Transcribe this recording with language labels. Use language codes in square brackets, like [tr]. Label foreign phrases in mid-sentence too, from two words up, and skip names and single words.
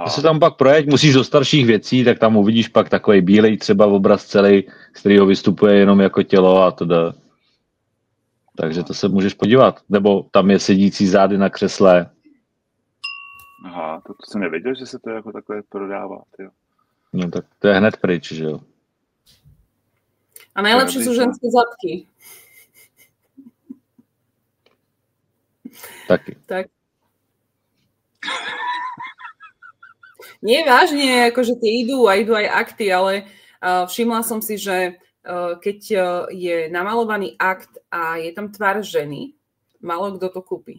[cs] Když se tam pak projeď, musíš do starších věcí, tak tam uvidíš pak takový bílej třeba obraz celý, z kterého vystupuje jenom jako tělo a teda. Takže to se můžeš podívat. Nebo tam je sedící zády na křesle. Aha, to jsem nevěděl, že se to jako takové prodává. Tyjo. No tak to je hned pryč, že jo. [sk] A najlepšie sú ženské zadky. [cs] Taky. Tak. [sk] Nie, vážne, akože tie idú aj akty, ale všimla som si, že keď je namalovaný akt a je tam tvár ženy, málo kto to kúpi.